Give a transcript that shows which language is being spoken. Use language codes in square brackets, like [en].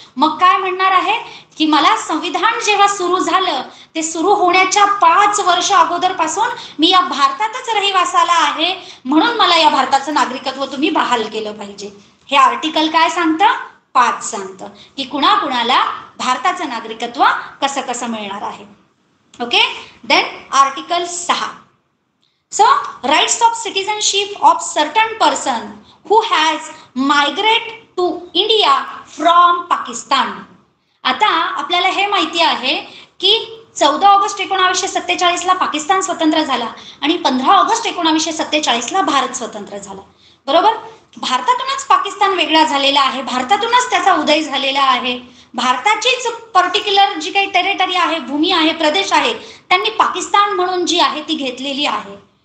[mr] मग काय म्हणणार आहे की मला संविधान जेव्हा सुरू झालं ते सुरू होण्याच्या 5 वर्ष अगोदरपासून मी या भारतातच रहिवासाला आहे, म्हणून मला या भारताचं नागरिकत्व तुम्ही बहाल केलं पाहिजे. हे आर्टिकल काय सांगतं? 5 सांगतं की कुणाकुणाला भारताचं नागरिकत्व कसं कसं मिळणार आहे. [en] Okay, then article 6. So, rights of citizenship of certain person who has migrated to India from Pakistan. [mr] आता आपल्याला हे माहिती आहे की 14 ऑगस्ट 1947 ला पाकिस्तान स्वतंत्र झाला आणि 15 ऑगस्ट 1947 ला भारत स्वतंत्र झाला. बरोबर? भारतातूनच पाकिस्तान वेगळा झालेला आहे, भारतातूनच त्याचा उदय झालेला आहे. भारताचीच पर्टिक्युलर जी काही टेरिटरी आहे, भूमी आहे, प्रदेश आहे, त्यांनी पाकिस्तान म्हणून जी आहे ती घेतलेली आहे.